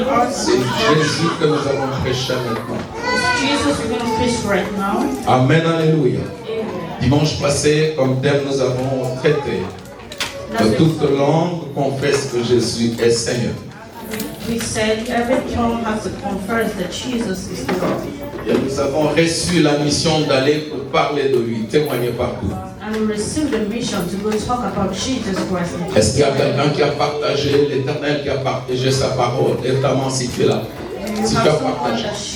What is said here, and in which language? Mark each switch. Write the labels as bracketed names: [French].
[French] C'est Jésus que nous avons prêché maintenant. Amen, alléluia. Dimanche passé, comme thème, nous avons traité de toute langue confesse que Jésus est Seigneur. [English] We said every tongue has to confess that Jesus is the Lord. [French] Et nous avons reçu la mission d'aller pour parler de lui, témoigner partout. [English] And we received the mission to go talk about Jesus Christ. [French] Est-ce qu'il y a quelqu'un qui a partagé l'Éternel, qui a partagé sa parole? Évidemment, si tu es là. Si tu as partagé.